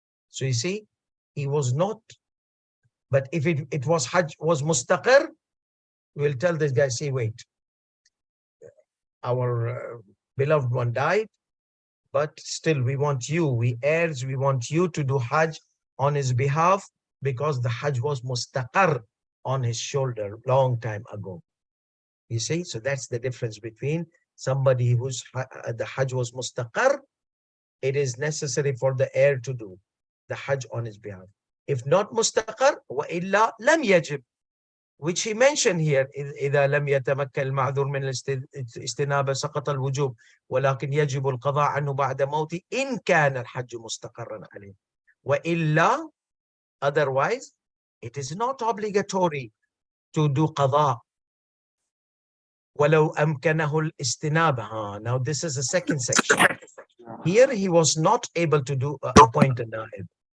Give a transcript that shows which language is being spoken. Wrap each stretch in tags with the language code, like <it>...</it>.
<en>So you see, he was not, but if it was Hajj, was mustaqir, we'll tell this guy, see, wait, our beloved one died, but still we want you, we heirs, we want you to do Hajj on his behalf because the Hajj was mustaqar on his shoulder long time ago. You see, so that's the difference between somebody whose the Hajj was mustaqar. It is necessary for the heir to do the Hajj on his behalf. If not mustaqar, wa illa lam yajib, which he mentioned here,</en> <ar>إذا لم يتمكن المعذور من الاستنابة سقط الوجوب ولكن يجب القضاء عنه بعد موته إن كان الحج مستقرا عليه. وإلا,</ar> <en>otherwise, it is not obligatory to do qada.</en> <ar>ولو أمكنه الاستنابة.</ar> <en>Now this is the second section. Here he was not able to do appoint a naib.</en>